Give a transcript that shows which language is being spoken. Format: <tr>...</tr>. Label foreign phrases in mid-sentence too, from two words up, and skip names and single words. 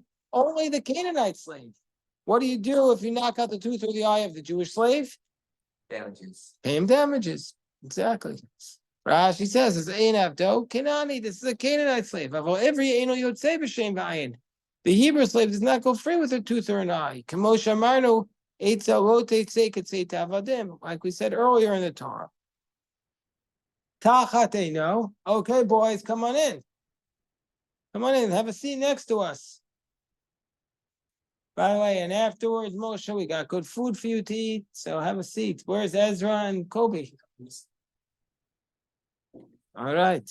<en>Only the Canaanite slave. What do you do if you knock out the tooth or the eye of the Jewish slave? Damages. Pay him damages. Exactly. Rashi says, "It's</en> <he>אין עבדו כנעני."</he> <en>This is a Canaanite slave. Every</en> <he>אינו יוצא בשם ועין.</he> <en>The Hebrew slave does not go free with a tooth or an eye.</en> <he>כמו שאמרנו איצה לא תצא כצאת העבדים,</he> <en>like we said earlier in the Torah.</en> <he>תחת עינו.</he> <en>Okay, boys, come on in. Come on in. Have a seat next to us. By the way, and afterwards, Moshe, we got good food for you to eat. So have a seat. Where's Ezra and Kobe? All right.</en>